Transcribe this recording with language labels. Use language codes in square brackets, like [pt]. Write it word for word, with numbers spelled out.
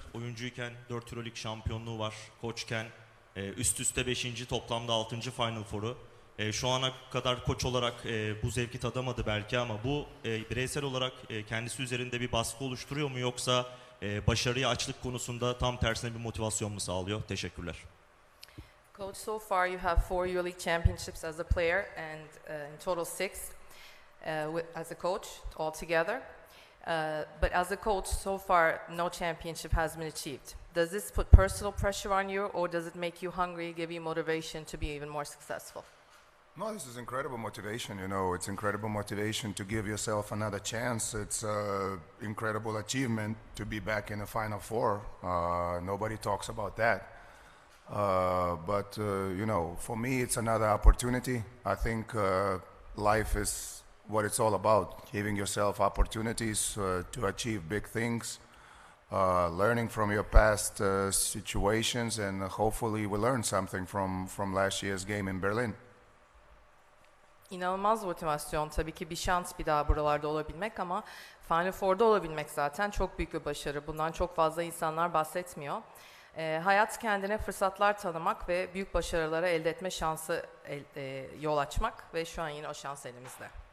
[tr] Oyuncuyken dört Euroleague şampiyonluğu var. Koçken e, üst üste beşinci toplamda altıncı Final Four'u. E, şu ana kadar koç olarak e, bu zevki tadamadı belki ama bu e, bireysel olarak e, kendisi üzerinde bir baskı oluşturuyor mu yoksa e, başarıya açlık konusunda tam tersine bir motivasyon mu sağlıyor? Teşekkürler. [en] Coach, so far you have four EuroLeague championships as a player and uh, in total six uh, with, as a coach altogether. Uh, but as a coach, so far no championship has been achieved. Does this put personal pressure on you or does it make you hungry, give you motivation to be even more successful? No, this is incredible motivation, you know. It's incredible motivation to give yourself another chance. It's an uh, incredible achievement to be back in the Final Four. Uh, nobody talks about that. Uh, but, uh, you know, for me, it's another opportunity. I think uh, life is what it's all about, giving yourself opportunities uh, to achieve big things, uh, learning from your past uh, situations, and hopefully we learn something from, from last year's game in Berlin. [tr] İnanılmaz motivasyon tabii ki bir şans bir daha buralarda olabilmek ama Final Four'da olabilmek zaten çok büyük bir başarı. Bundan çok fazla insanlar bahsetmiyor. E, hayat kendine fırsatlar tanımak ve büyük başarılara elde etme şansı el, e, yol açmak ve şu an yine o şans elimizde.